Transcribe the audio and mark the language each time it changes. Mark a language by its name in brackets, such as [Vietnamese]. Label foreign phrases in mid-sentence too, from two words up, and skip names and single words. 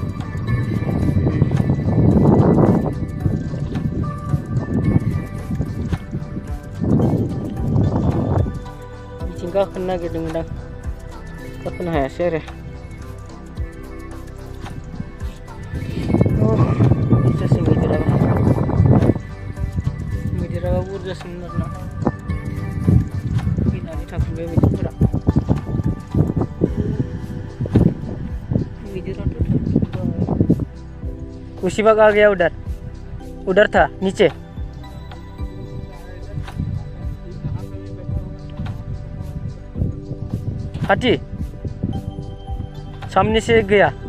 [Bodo] बिथिं गाखोनो नागिरदोंमोन आं, गाखोनो हायासै आरो। बुरजासै मैदेराबा बुरजासिन आरोना फैनानै थांफिनबाय मैदेरफोरा। [Hindi] उसी भाग आ गया उधर, उधर था नीचे। हाथी सामने से गया।